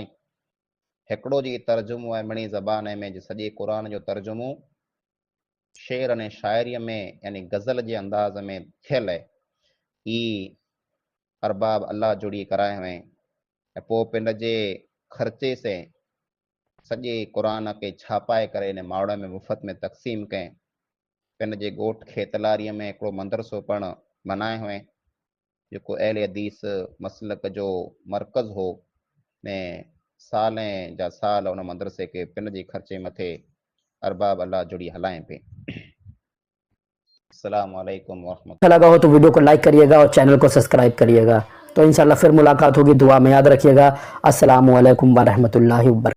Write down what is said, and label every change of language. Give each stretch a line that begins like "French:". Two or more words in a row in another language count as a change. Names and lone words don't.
Sindhi: हिकिड़ो जी तर्जुमो आहे मिणी ज़बान में जे सॼे क़ुरान जो तर्जुमो शेर अने शाइरीअ में यानी गज़ल जे अंदाज़ में थियल आहे। ही अरबाब अल्लाह जुड़ी कराए हुए ऐं पोइ पिंड जे ख़र्चे से सॼे क़ुरान खे छापाए करे इन मावड़ में मुफ़्त में तक़सीम कयईं। पिंड जे ॻोठ खेतलारीअ में हिकिड़ो मदरसो पण बनाए हुए जेको अहले हदीस मसलक जो मरकज़ हो ने सालें जा साल उन मदरसे खे पिंड जे ख़र्चे मथे अरबाब अल्लाह जुड़ी हलाएं पे।
Arabic: السلام عليكم
Urdu: اچھا لگا ہو تو ویڈیو کو لائک کریے گا اور چینل کو سبسکرائب کریے گا. تو ان شاء اللہ پھر ملاقات ہوگی. دعا میں یاد رکھیے گا.
Arabic: السلام عليكم ورحمة الله وبركاته.